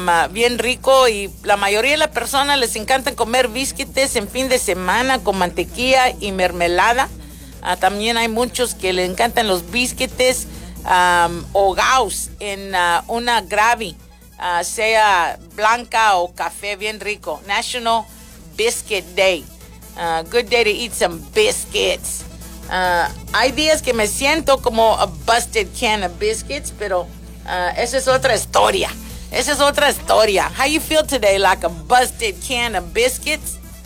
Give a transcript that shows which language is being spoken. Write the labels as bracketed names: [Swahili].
[Spanish] Bien rico, y la mayoría de las personas les encanta comer biscuits en fin de semana con mantequilla y mermelada. También hay muchos que les encantan los biscuits o gaus en una gravy, sea blanca o café, bien rico. [English] National Biscuit Day. Good day to eat some biscuits. [Spanish] Hay días que me siento como [English] a busted can of biscuits, [Spanish] pero esa es otra historia. Esa es otra historia. [English] How you feel today? Like a busted can of biscuits?